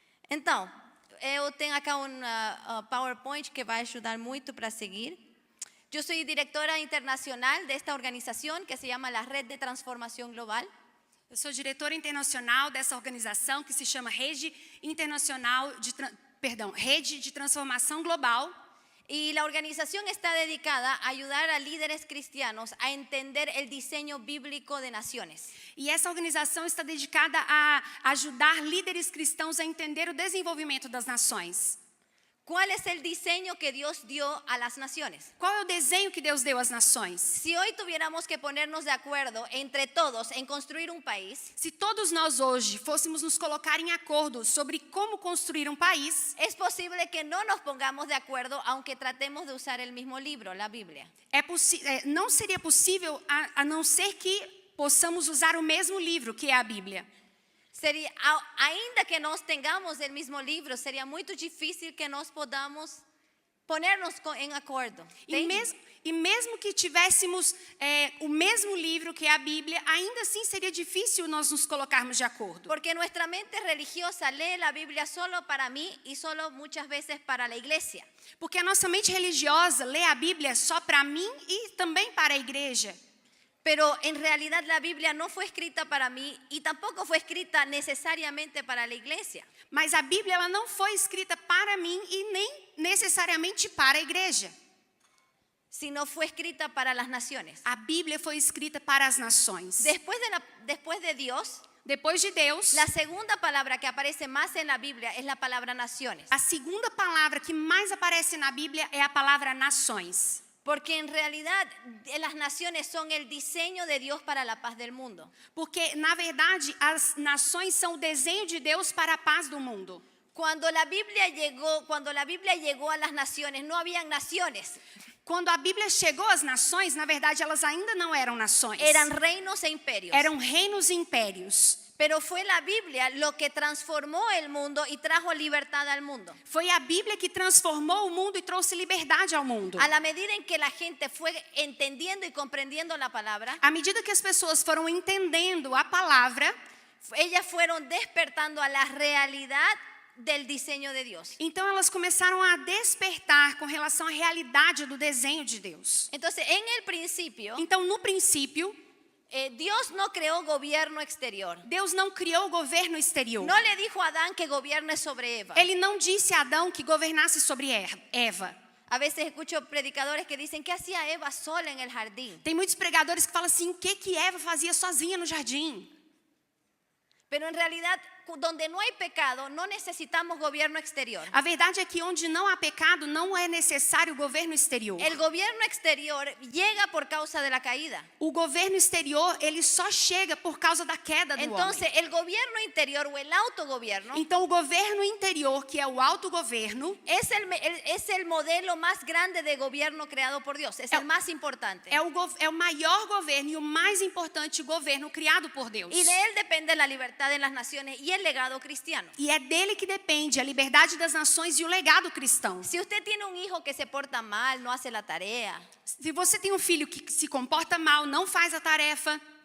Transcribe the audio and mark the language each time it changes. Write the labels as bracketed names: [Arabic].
[Portuguese] Então, eu tenho aqui PowerPoint que vai ajudar muito para seguir. Eu sou diretora internacional desta organização que se chama la Red de Transformação Global. Eu sou diretora internacional dessa organização que se chama Rede de Transformação Global. [Spanish] Y la organización está dedicada a ayudar a líderes cristianos a entender el diseño bíblico de naciones. [Portuguese] E essa organização está dedicada a ajudar líderes cristãos a entender o desenvolvimento das nações. [Spanish] ¿Cuál es el diseño que Dios dio a las naciones? [Portuguese] Qual é o desenho que Deus deu às nações? [Spanish] Si hoy tuviéramos que ponernos de acuerdo entre todos en construir un país, [Portuguese] se todos nós hoje fôssemos nos colocar em acordo sobre como construir um país, [Spanish] es posible que no nos pongamos de acuerdo aunque tratemos de usar el mismo libro, la Biblia. [Portuguese] Não seria possível a não ser que possamos usar o mesmo livro, que é a Bíblia. Ainda que nós [Spanish] tengamos [Portuguese] o mesmo livro, seria muito difícil que nós [Spanish] podamos ponernos [Portuguese] em acordo. E mesmo que tivéssemos o mesmo livro que é a Bíblia, ainda assim seria difícil nós nos colocarmos de acordo. Porque nossa mente religiosa lê a Bíblia solo para mim e solo muitas vezes para a igreja. Porque a nossa mente religiosa lê a Bíblia só para mim e também para a igreja. [Spanish] Pero en realidad la Biblia no fue escrita para mí y tampoco fue escrita necesariamente para la iglesia. [Portuguese] Mas a Bíblia ela não foi escrita para mim e nem necessariamente para a igreja. [Spanish] Sino fue escrita para las naciones. [Portuguese] A Bíblia foi escrita para as nações. [Spanish] Después de Dios, [Portuguese] depois de Deus, [Spanish] la segunda palabra que aparece más en la Biblia es la palabra naciones. [Portuguese] A segunda palavra que mais aparece na Bíblia é a palavra nações. [Spanish] Porque en realidad las naciones son el diseño de Dios para la paz del mundo. [Portuguese] Porque na verdade as nações são o desenho de Deus para a paz do mundo. [Spanish] Cuando la Biblia llegó a las naciones, no habían naciones. [Portuguese] Quando a Bíblia chegou às nações, na verdade elas ainda não eram nações. [Spanish] Eran reinos e imperios. [Portuguese] Eram reinos e impérios. [Spanish] Pero fue la Biblia lo que transformó el mundo y trajo libertad al mundo. [Portuguese] Foi a Bíblia que transformou o mundo e trouxe liberdade ao mundo. [Spanish] A la medida en que la gente fue entendiendo y comprendiendo la palabra, [Portuguese] à medida que as pessoas foram entendendo a palavra, [Spanish] ellas fueron despertando a la realidad del diseño de Dios. [Portuguese] Então elas começaram a despertar com relação à realidade do desenho de Deus. [Spanish] Entonces, en el principio, [Portuguese] Então, no princípio, [Spanish] Dios no creó gobierno exterior. [Portuguese] Deus não criou o governo exterior. [Spanish] No le dijo a Adán que gobierne sobre Eva. [Portuguese] Ele não disse a Adão que governasse sobre Eva. [Spanish] A veces escucho predicadores que dicen, ¿qué hacía Eva sola en el jardín? [Portuguese] Tem muitos pregadores que falam assim, o que Eva fazia sozinha no jardim? [Spanish] Pero en realidad, donde no hay pecado, no necesitamos gobierno exterior. [Portuguese] A verdade é que onde não há pecado, não é necessário o governo exterior. [Spanish] El gobierno exterior llega por causa de la caída. [Portuguese] O governo exterior, ele só chega por causa da queda do [Spanish] Entonces, [Portuguese] homem. [Spanish] el gobierno interior o el autogobierno [Portuguese] Então, o governo interior, que é o autogoverno, [Spanish] es el modelo más grande de gobierno creado por Dios. Es el más importante. [Portuguese] é o maior governo e o mais importante governo criado por Deus. [Spanish] Y de él depende la libertad en las naciones y el legado cristiano. [Portuguese] E é dele que depende a liberdade das nações e o legado cristão. [Spanish] Si usted tiene un hijo que se porta mal, no hace la tarea, [Portuguese] Se você tem um filho que se comporta mal, não faz a tarefa,